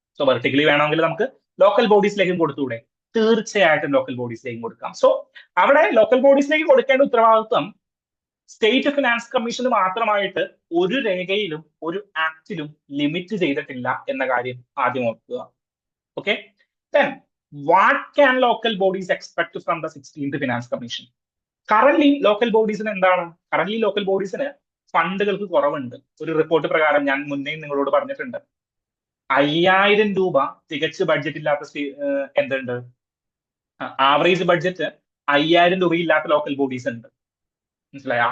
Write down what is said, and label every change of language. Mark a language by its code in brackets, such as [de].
[ml] So vertically വേണമെങ്കിൽ നമുക്ക് local ബോഡീസിലേക്കും കൊടുത്തൂടെ? തീർച്ചയായിട്ടും ലോക്കൽ ബോഡീസിലേക്കും കൊടുക്കാം. സോ അവിടെ ലോക്കൽ ബോഡീസിലേക്ക് കൊടുക്കേണ്ട ഉത്തരവാദിത്വം സ്റ്റേറ്റ് ഫിനാൻസ് കമ്മീഷന് മാത്രമായിട്ട് ഒരു രേഖയിലും ഒരു ആക്ടിലും ലിമിറ്റ് ചെയ്തിട്ടില്ല എന്ന കാര്യം ആദ്യം ഓർക്കുക. [en] Okay, then what can local bodies expect from the 16th finance commission? [ml] Current local ബോഡീസിന് എന്താണ്? കറന്റ് ലോക്കൽ ബോഡീസിന് ഫണ്ടുകൾക്ക് കുറവുണ്ട്. ഒരു റിപ്പോർട്ട് പ്രകാരം ഞാൻ മുന്നേ നിങ്ങളോട് പറഞ്ഞിട്ടുണ്ട്, 5000 രൂപ തികച്ച് ബഡ്ജറ്റ് ഇല്ലാത്ത എന്തുണ്ട്? ആവറേജ് ബഡ്ജറ്റ് 5000 രൂപ ഇല്ലാത്ത ലോക്കൽ ബോഡീസ് ഉണ്ട്. മനസ്സിലായോ?